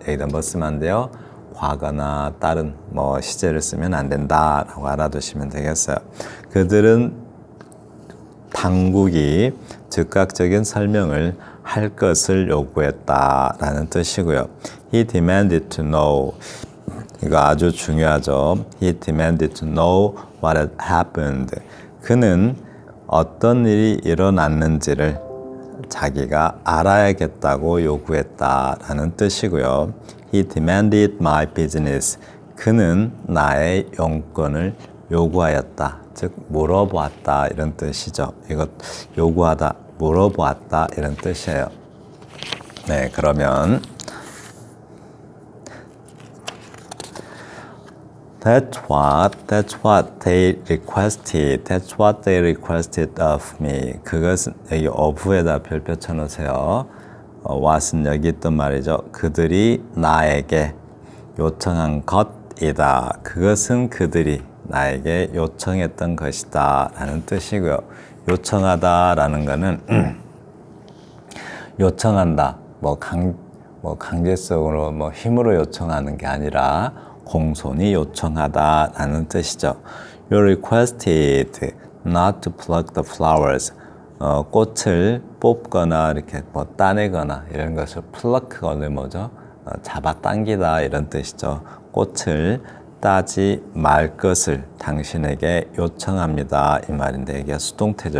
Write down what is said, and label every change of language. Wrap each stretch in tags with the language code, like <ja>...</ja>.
<ko>여기다 뭐 쓰면 안 돼요? 과거나 다른 시제를 쓰면 안 된다라고 알아두시면 되겠어요. 그들은 당국이 즉각적인 설명을 할 것을 요구했다라는 뜻이고요.</ko> <en>He demanded to know.</en> <ko>이거 아주 중요하죠.</ko> <en>He demanded to know what had happened.</en> <ko>그는 어떤 일이 일어났는지를 자기가 알아야겠다고 요구했다라는 뜻이고요.</ko> <en>He demanded my business.</en> <ko>그는 나의 용건을 요구하였다. 즉 물어보았다, 이런 뜻이죠. 이거 요구하다, 물어보았다, 이런 뜻이에요. 네, 그러면</ko> <en>That's what they requested. That's what they requested of me.</en> <ko>그것은 여기 of에다 별표 쳐놓으세요. what은 여기 있던 말이죠. 그들이 나에게 요청한 것이다. 그것은 그들이 나에게 요청했던 것이다 라는 뜻이고요. 요청하다 라는 거는 요청한다. 강제성으로 힘으로 요청하는 게 아니라 공손히 요청하다 라는 뜻이죠.</ko> <en>You requested not to pluck the flowers.</en> <ko>꽃을 뽑거나 이렇게 따내거나 이런 것을 pluck가 뭐죠? 잡아당기다 이런 뜻이죠. 꽃을 따지 말 것을 당신에게 요청합니다 이 말인데 이게 수동태죠.</ko>